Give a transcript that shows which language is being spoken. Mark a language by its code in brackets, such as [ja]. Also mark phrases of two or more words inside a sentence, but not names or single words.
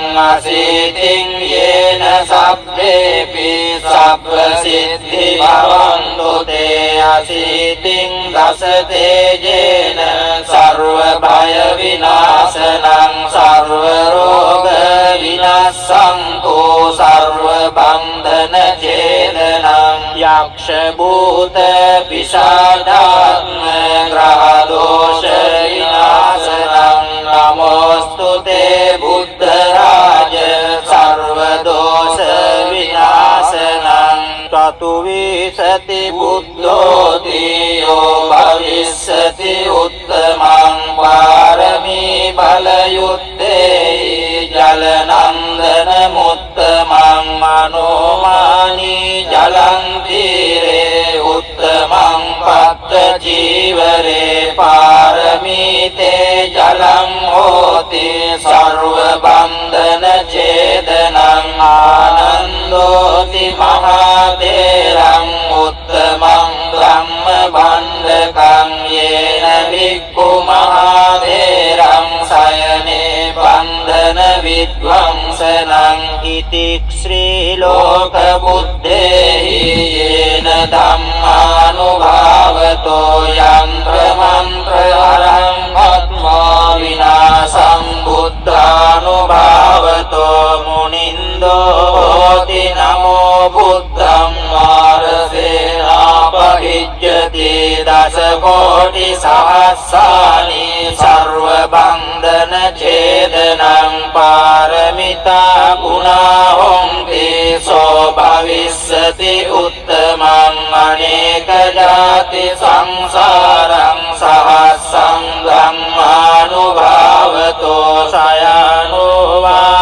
[pi] අසීතින් යේන සබ්බේපි සබ්බ සිද්ධි භවන්තු තේ අසීතින් දස තේජේන සර්ව භය විනාශනං සර්ව රෝග විනාශන්තු සර්ව බන්ධන ඡේදනං යක්ෂ භූත පිශාචාත්ම ග්‍රහ දෝෂ විනාශනං නමෝස්තු තේ බුද්ධ රාජ සර්ව දෝෂ විනාශනං චතු විසති බුද්ධෝති යෝ භවිස්සති උත්තමං පාරමී බලයුත්තේ ජලනන්දන මුත්තමං අනුමානී ජලං තීරේ උත්තමං පත්ත ජීවරේ පාරමීතේ ජලං හෝති සර්ව බන්ධන ඡේදනං ආනන්දෝති මහතේරං උත්තමං ධම්ම භණ්ඩකං යේන භික්ඛු මහතේරං සයනේ බන්ධන විද්වංසනං ඉති ශ්‍රී ලෝක බුද්ධේහි යේන ධම්මානුභාවතෝ යන්ත්‍ර මන්ත්‍ර අරං පද්මා විනාසං බුද්ධානුභාවතෝ මුනින්දෝ හෝති නමෝ බුද්ධං මාරසේනාපවිජ්ජති දස කෝටි සහස්සානි සර්ව බන්ධන ඡේදනං පාරමිතා ගුණා හොන්ති සෝ භවිස්සති උත්තමං අනේක ජාති සංසාරං සහස්සං ධම්මානුභාවතෝ සයනෝ වා